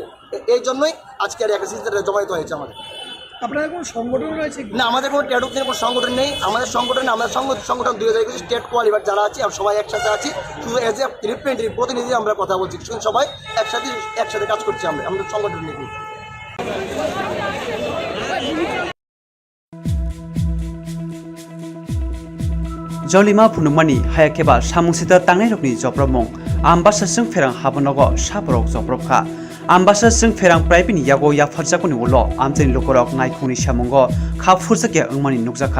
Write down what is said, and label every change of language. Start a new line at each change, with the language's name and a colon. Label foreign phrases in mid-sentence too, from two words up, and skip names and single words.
Bangla: এই জন্যই আজকে আর একটা সিরিজটা জমায়েত হয়েছে আমাদের। আপনাদের কোনো সংগঠন রয়েছে? না, আমাদের কোনো ট্যাটু কোনো সংগঠন নেই। আমাদের সংগঠনে আমরা সংগঠন 2021
English: state qualified
Bangla: যারা আছি আমরা সবাই একসাথে আছি, শুধু
English: as a representative
Bangla: প্রতিনিধি আমরা কথা বলছি, শুধু সবাই একসাথে কাজ করছি। আমরা সংগঠন নেই।
Kok Borok: जलिमा फुनुमानि हायाकेबा सामुसिता तांनाय रकनि जब्रबमं आम्बासासजों फेरां हाबनगो साबरक जब्रबखा आम्बासासजों फेरां प्राइभेटनि यागो याफारजाकनि उलो आमजेनि लोकरक नायखुंनि सामंगो खाफुरजाके अंमानि नुकजाखा